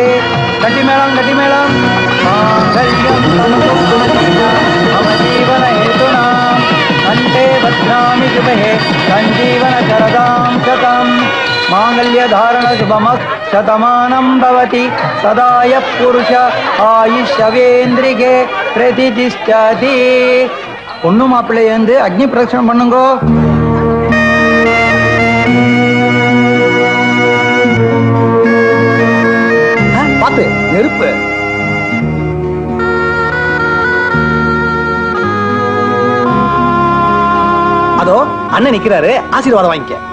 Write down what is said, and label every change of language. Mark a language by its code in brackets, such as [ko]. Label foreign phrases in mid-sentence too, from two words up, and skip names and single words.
[sa] गतिमेळं मांगल्यं मम जीवन हेतुना कंठे बध्नामि शुभे सञ्जीवनकरदां शतम् मांगल्य धारण शुभमशतमानं भवति सदाय पुरुष आयुष्यवेन्द्रिके प्रतिष्ठति। [ta] பொண்ணு மாப்பிள்ளைய வந்து அக்னி பிரதட்சணம் பண்ணுங்கோ. பாத்து நெருப்பு. அதோ அண்ணன் நிக்கிறாரு, ஆசீர்வாதம் வாங்கிக்க.